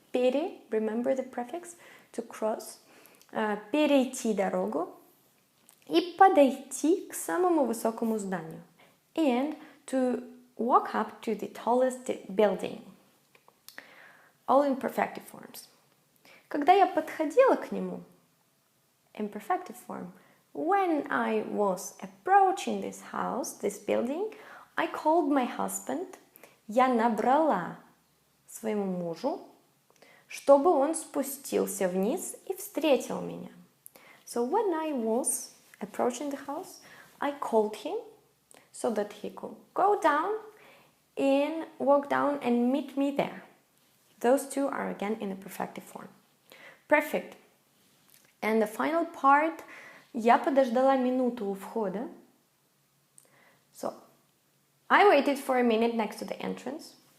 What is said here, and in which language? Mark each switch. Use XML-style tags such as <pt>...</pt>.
<en>Пере, remember the prefix, to cross.</en> <ru>Перейти дорогу. И подойти к самому высокому зданию.</ru> <en>And to walk up to the tallest building. All in perfective forms.</en> <ru>Когда я подходила к нему,</ru> <en>imperfective form, when I was approaching this house, this building, I called my husband.</en> <ru>Я набрала своему мужу, чтобы он спустился вниз и встретил меня.</ru> <en>So when I was approaching the house, I called him so that he could go down and walk down and meet me there. Those two are again in the perfective form. Perfect. And the final part,</en> <ru>я подождала минуту у входа.</ru> <en>So, I waited for a minute next to the entrance.</en>